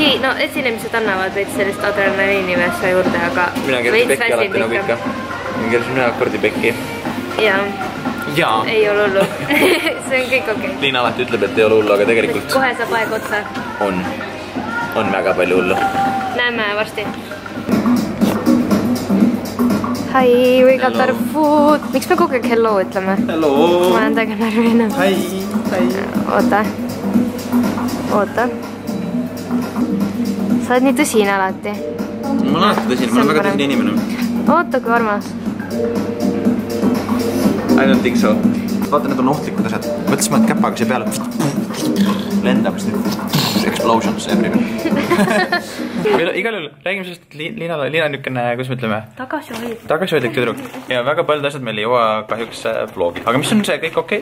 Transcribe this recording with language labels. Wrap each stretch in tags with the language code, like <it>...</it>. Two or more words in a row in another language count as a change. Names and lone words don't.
<et>Mingi, esinemised annavad veits sellist adrenaliini väessa juurde, aga mina keerasin pekki alati nagu ikka. Mina keerasin ühe akordi pekki. Jaa. Ei ole hullu. See on kõik okei. Liina alati ütleb, et ei ole hullu, aga tegelikult... Kohe saab aeg otsa. On väga palju hullu. Näeme varsti.</et> <en>Hi, we got our food.</en> <et>Miks me kogu aeg hello ütleme? Hello. Ma olen täiega närvine. Hi. Oota. Sa oled nii tõsine alati. Ma olen alati tõsine, ma olen väga tõsine inimene. Oota, kui armas.</et> <en>I don't think so.</en> <et>Vaata, need on ohtlikud asjad. Mõtlesime, et käpaga see peale lendab,</et> <en>explosions everywhere.</en> <et>Igal juhul räägime sellest, et Liina on niisugune, kuidas me ütleme? Tagasihoidlik tüdruk. Ja väga paljud asjad meil ei jõua kahjuks vlogi. Aga mis on see kõik okei?</et>